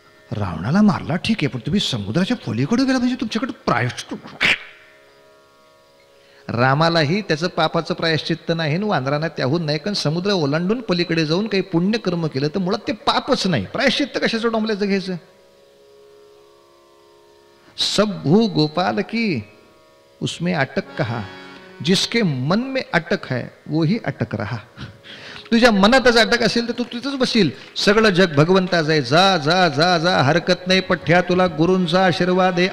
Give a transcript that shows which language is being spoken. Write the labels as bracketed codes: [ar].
[mr] रावणाला मारला ठीक आहे, पण तुम्ही समुद्राच्या पलीकडे गेला म्हणजे तुमच्याकडे प्रायश्चित्त. रामालाही त्याचं पापाचं प्रायश्चित्त नाही, वानरांना त्याहून नाही, कारण समुद्र ओलांडून पलीकडे जाऊन काही पुण्यकर्म केलं तर मुळात ते पापच नाही. प्रायश्चित्त कशाचं डोंबल्याचं घ्यायचं? [hi] सब भू गोपाल की उसमें अटक कहा, जिसके मन में अटक है वो ही अटक रहा. [mr] तुझ्या मनातच अटक असेल तर तू तिथंच बसील. सगळं जग भगवंताचं आहे. जा जा जा जा, हरकत नाही. पठ्या तुला गुरूंचा आशीर्वाद आहे.